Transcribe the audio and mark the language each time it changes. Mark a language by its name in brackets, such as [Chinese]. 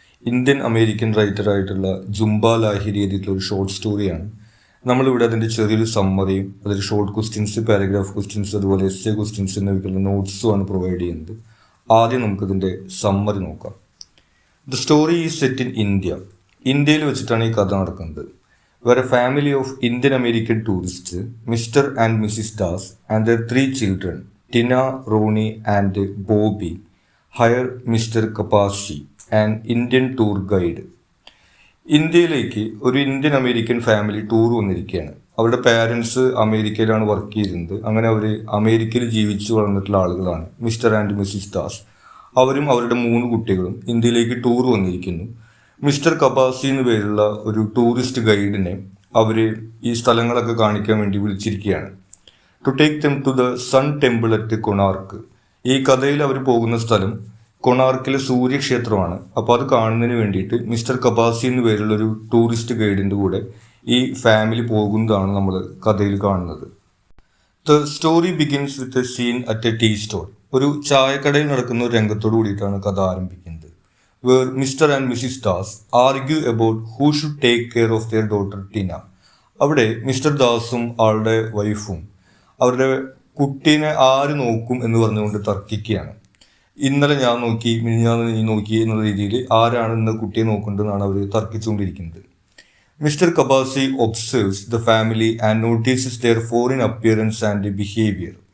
[Malayalam] Indian American റൈറ്ററായിട്ടുള്ള Zumba Lahiri എഴുതിയിട്ടുള്ള ഒരു short സ്റ്റോറിയാണ്. നമ്മളിവിടെ അതിൻ്റെ ചെറിയൊരു സമ്മറിയും അതിൽ ഷോർട്ട് ക്വസ്റ്റ്യൻസ്, പാരഗ്രാഫ് ക്വസ്റ്റ്യൻസ്, അതുപോലെ എസ്സേ ക്വസ്റ്റ്യൻസ് എന്നിവയ്ക്കുള്ള നോട്ട്സുമാണ് പ്രൊവൈഡ് ചെയ്യുന്നത്. ആദ്യം നമുക്കിതിൻ്റെ സമ്മറി നോക്കാം. [English] The story is set in India. [Malayalam] ഇന്ത്യയിൽ വെച്ചിട്ടാണ് ഈ കഥ നടക്കുന്നത്. [English] Were a family of Indian American tourists, Mr. and Mrs. Das, and their 3 children, Tina, Ronnie, and Bobby, hire Mr. Kapasi, an Indian tour guide. [Malayalam] ഇന്ത്യയിലേക്ക് ഒരു Indian American family tour വന്നിരിക്കുകയാണ്. അവരുടെ parents അമേരിക്കയിലാണ് വർക്ക് ചെയ്തിരുന്നത്. അങ്ങനെ അവർ അമേരിക്കയിൽ ജീവിച്ചു വളർന്നിട്ടുള്ള ആളുകളാണ് മിസ്റ്റർ ആൻഡ് മിസ്സിസ് ദാസ്. അവരും അവരുടെ 3 കുട്ടികളും ഇന്ത്യയിലേക്ക് ടൂർ വന്നിരിക്കുന്നു. മിസ്റ്റർ കബാസി എന്ന് പേരുള്ള ഒരു ടൂറിസ്റ്റ് ഗൈഡിനെ അവർ ഈ സ്ഥലങ്ങളൊക്കെ കാണിക്കാൻ വേണ്ടി വിളിച്ചിരിക്കുകയാണ്. [English] To take them to the sun temple at Konark. [Malayalam] ഈ കഥയിൽ അവർ പോകുന്ന സ്ഥലം കൊണാർക്കിലെ സൂര്യക്ഷേത്രമാണ്. അപ്പോൾ അത് കാണുന്നതിന് വേണ്ടിയിട്ട് മിസ്റ്റർ കബാസി എന്ന് പേരുള്ള ഒരു ടൂറിസ്റ്റ് ഗൈഡിൻ്റെ കൂടെ ഈ ഫാമിലി പോകുന്നതാണ് നമ്മൾ കഥയിൽ കാണുന്നത്. [English] The story begins with a scene at a tea stall. [Malayalam] ഒരു ചായക്കടയിൽ നടക്കുന്ന ഒരു രംഗത്തോട് കൂടിയിട്ടാണ് കഥ ആരംഭിക്കുന്നത്. [English] Where Mr. and Mrs. Das argue about who should take care of their daughter Tina. [Malayalam] അവിടെ മിസ്റ്റർ ദാസും ആളുടെ വൈഫും അവരുടെ കുട്ടീനെ ആര് നോക്കും എന്ന് പറഞ്ഞുകൊണ്ട് തർക്കിക്കുകയാണ്. ഇന്നലെ ഞാൻ നോക്കി, മിനിഞ്ഞാന്ന് നീ നോക്കി എന്നുള്ള രീതിയിൽ ആരാണ് ഇന്ന് കുട്ടിയെ നോക്കേണ്ടതെന്നാണ് അവർ തർക്കിച്ചുകൊണ്ടിരിക്കുന്നത്. [English] Mr Kapasi observes the family and notices their foreign appearance and behaviour.